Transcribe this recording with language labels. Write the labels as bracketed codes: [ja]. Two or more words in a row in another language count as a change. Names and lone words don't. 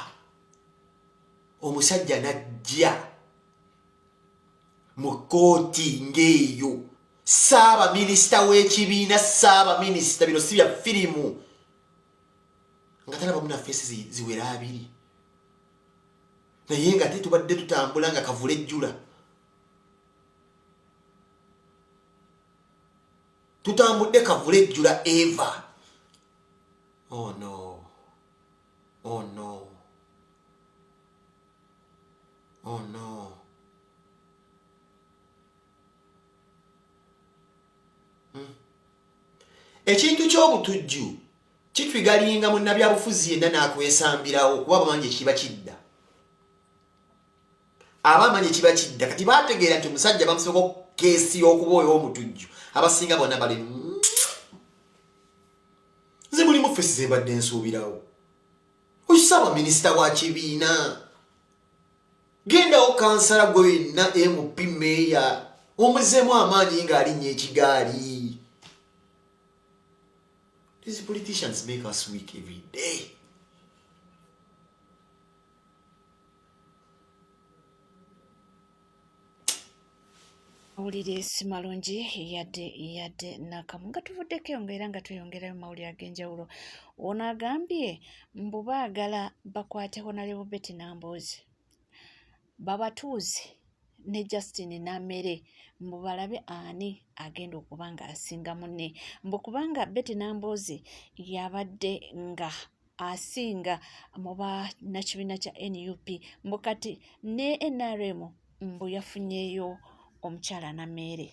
[lg] Omusajja najja mu kkooti ng'eyo Ssaabaminisita w'ekibiina Ssaabaminisita bino si bya firimu nga talaba muna feesi ziwera 2 naye nga tetubadde tutambula nga kavula ejjula. Tutambudde kavula ejjula Eva. [en] Oh no. Oh no. Oh no. [lg] Ekintu ky'obutujju kitwigalinga munnabyabufuzi yenna n'akwesambirawo kuba bamanyi ekiba kidda. Abamanyi ekiba kidda kati baategeera nti omusajja bamusoko keesi y'okuba oyo omutujju abasinga bonna bali nze mulimu feesi ze mbadde nsuubirawo. Oyo Ssaabaminisita wa kibiina gendawo kansala gwe yenna MP meeya Omuzemu amaanyi ng'alinnye ekigaali. [en] These politicians make us weak every day. [lg] Mawulire si malungi yadde nakamu nga tuvuddeko yongera nga tweyongerayo mawulire ag'enjawulo. Ono agambye mbu baagala bakwate Honorable Betty Nambooze babatuuze ne Justin Namere mbu balabe ani agenda okuba nga asinga munne mbu kubanga Betty Nambooze yabadde nga asinga mu bannakibiina kya NUP mbu kati ne NRM mbu yafunyeeyo omukyala Namere.